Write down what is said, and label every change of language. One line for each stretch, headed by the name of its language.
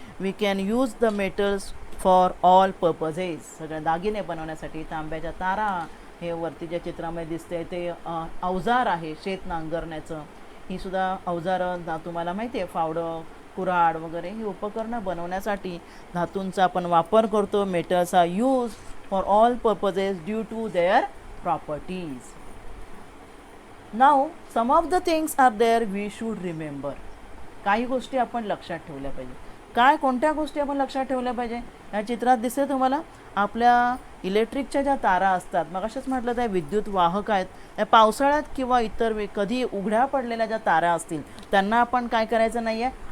English: We can use the metals for all purposes.
Marathi: सगळ्या दागिने बनवण्यासाठी, तांब्याच्या तारा, हे वरती ज्या चित्रामध्ये दिसते ते अवजार आहे शेत नांगरण्याचं, ही सुद्धा अवजारं तुम्हाला माहिती आहे, फावडं, कुऱ्हाड वगैरे ही उपकरणं बनवण्यासाठी धातूंचा आपण वापर करतो.
English: Metals are use for all purposes due to their properties. Now some of the things are there we should remember.
Marathi: काही गोष्टी आपण लक्षात ठेवल्या पाहिजे. काय, कोणत्या गोष्टी आपण लक्षात ठेवल्या पाहिजे? या चित्रात दिसते तुम्हाला आपल्या इलेक्ट्रिकच्या ज्या तारा असतात, मग अशाच म्हटलं त्या विद्युत वाहक आहेत, त्या पावसाळ्यात किंवा इतर कधी उघड्या पडलेल्या ज्या तारा असतील त्यांना आपण काय करायचं नाही आहे?